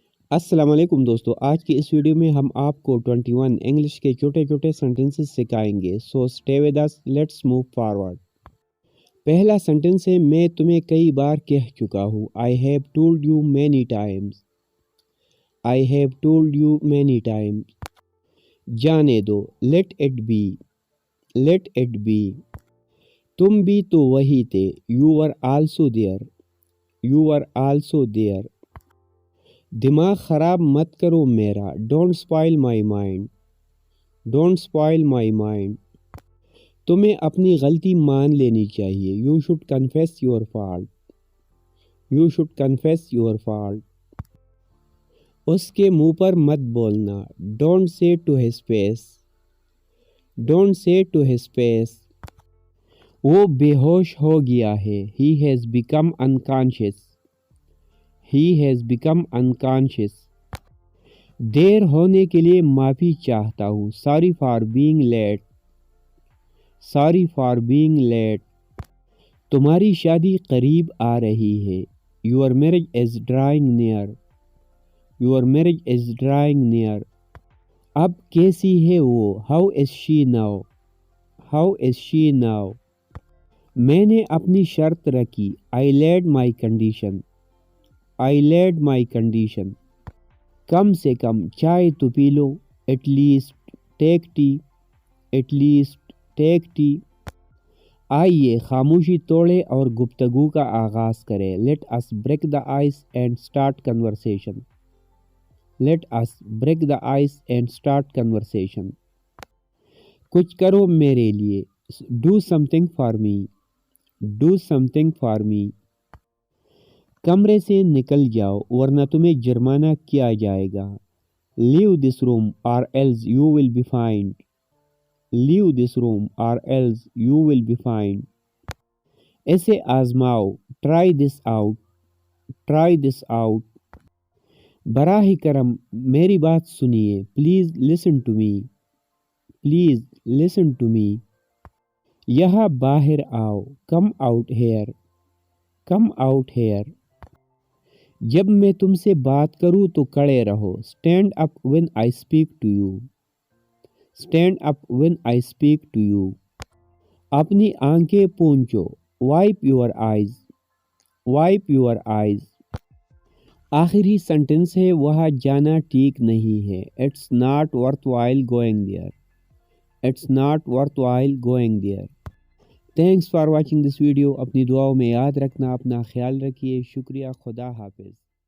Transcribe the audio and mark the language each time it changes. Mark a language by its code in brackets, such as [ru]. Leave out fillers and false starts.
[ur] السلام علیکم دوستو، آج کی اس ویڈیو میں ہم آپ کو 21 انگلش کے چھوٹے چھوٹے سینٹنسز سکھائیں گے. [en] So stay with us, let's move forward. [ur] پہلا سینٹنس ہے میں تمہیں کئی بار کہہ چکا ہوں. [en] I have told you many times. I have told you many times. [ur] جانے دو. [en] Let it be. Let it be. [ur] تم بھی تو وہی تھے. [en] You were also there. You were also there. [ur] دماغ خراب مت کرو میرا. [en] Don't spoil my mind. Don't spoil my mind. [ur] تمہیں اپنی غلطی مان لینی چاہیے. [en] You should confess your fault. You should confess your fault. [ur] اس کے منہ پر مت بولنا. [en] Don't say to his face. Don't say to his face. [ur] وہ بے ہوش ہو گیا ہے. [en] He has become unconscious. He has become unconscious. [ur] دیر ہونے کے لیے معافی چاہتا ہوں. [en] Sorry for being late. Sorry for being late. [ur] تمہاری شادی قریب آ رہی ہے. [en] Your marriage is drawing near. Your marriage is drawing near. [ur] اب کیسی ہے وہ؟ [en] How is she now? How is she now? [ur] میں نے اپنی شرط رکھی. [en] I laid my condition. I laid my condition. [ur] کم سے کم چائے تو پی لو. [en] At least take tea. At least take tea. [ur] آئیے خاموشی توڑے اور گفتگو کا آغاز کریں. [en] Let us break the ice and start conversation. Let us break the ice and start conversation. [ur] کچھ کرو میرے لیے. [en] Do something for me. Do something for me. [ur] کمرے سے نکل جاؤ ورنہ تمہیں جرمانہ کیا جائے گا. [en] Leave this room or else you will be fined. Leave this room or else you will be fined. [ur] اسے آزماؤ. [en] Try this out. Try this out. [ur] براہ کرم میری بات سنیے. [en] Please listen to me. Please listen to me. [ur] یہاں باہر آؤ. [en] Come out here. Come out here. [ur] جب میں تم سے بات کروں تو کھڑے رہو. [en] Stand up when I speak to you. Stand up when I speak to you. [ur] اپنی آنکھیں پونچھو. [en] Wipe your eyes. Wipe your eyes. [ur] آخری سینٹنس ہے وہاں جانا ٹھیک نہیں ہے. [en] It's not worthwhile going there. It's not worthwhile going there. Thanks for watching this video. [ur] اپنی دعاؤں میں یاد رکھنا. اپنا خیال رکھیے. شکریہ. خدا حافظ.